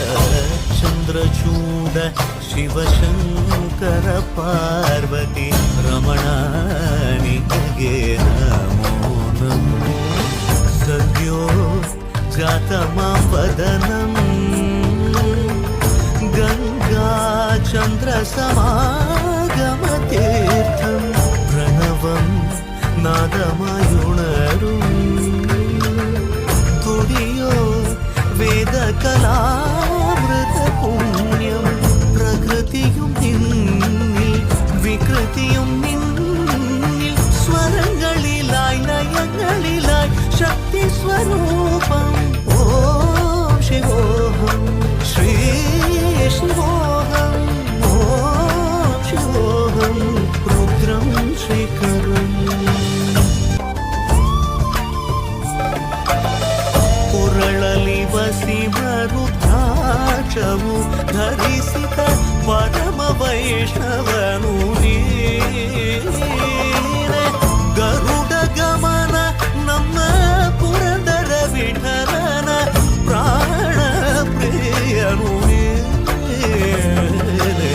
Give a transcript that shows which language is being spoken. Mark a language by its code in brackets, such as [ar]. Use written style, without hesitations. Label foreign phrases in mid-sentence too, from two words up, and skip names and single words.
[kn] ಚಂದ್ರಚೂಡ ಶಿವಶಂಕರ ಪಾರ್ವತಿ ರಮಣ ನಿನಗೆ ನಮೋ ನಮೋ. [ml] സദ്യോ ജാതമാപദനം ഗംഗാ ചന്ദ്ര സമാഗമതീർത്ഥം പ്രണവം നാദമായുണരും തുടിയോ വേദകലാമൃത പുണ്യം. പ്രകൃതിയും നിന്നിൽ വികൃതിയും നിന്നിൽ സ്വരങ്ങളിലായി ലയങ്ങളിലായി ശക്തി സ്വരൂപം. ഓം ശിവോഹം ശ്രീ ശിവോഹം ഓം ശിവോഹം രുദ്രം ശ്രീകരം. [kn] ಪುರಳಲಿ ವಸಿಮರುದ್ರಾಕ್ಷವು ಧರಿಸಿದ ಪರಮ ವೈಷ್ಣವನು ನೀನೆ. ಗರುಡ ಗಮನ ನಮ್ಮ ಪುರಂದರ ವಿಠಲನ ಪ್ರಾಣ ಪ್ರಿಯನು ನೀನೆ.